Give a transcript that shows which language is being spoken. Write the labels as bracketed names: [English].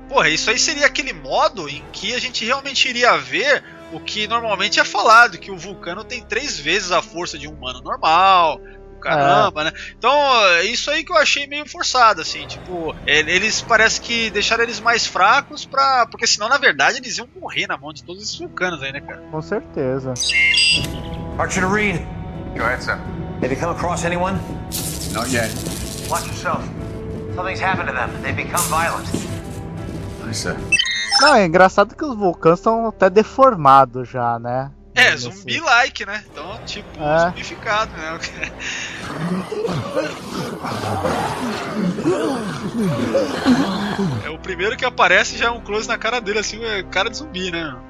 [Portuguese] Porra, isso aí seria aquele modo em que a gente realmente iria ver o que normalmente é falado, que o vulcano tem 3 vezes a força de um humano normal, caramba, é, né? Então, isso aí que eu achei meio forçado, assim, tipo, eles parece que deixaram eles mais fracos pra... Porque senão, na verdade, eles iam morrer na mão de todos esses vulcanos aí, né, cara? Com certeza. [English] Archer to Reed. Go ahead, sir. Have you come across anyone? Not yet. Watch yourself. Something's happened to them. They've become violent. Aye, sir. [Portuguese] Não, é engraçado que os vulcanos estão até deformados já, né? É, zumbi-like, né? Então, tipo, é, zumbificado, né? É, o primeiro que aparece já é um close na cara dele, assim, cara de zumbi, né?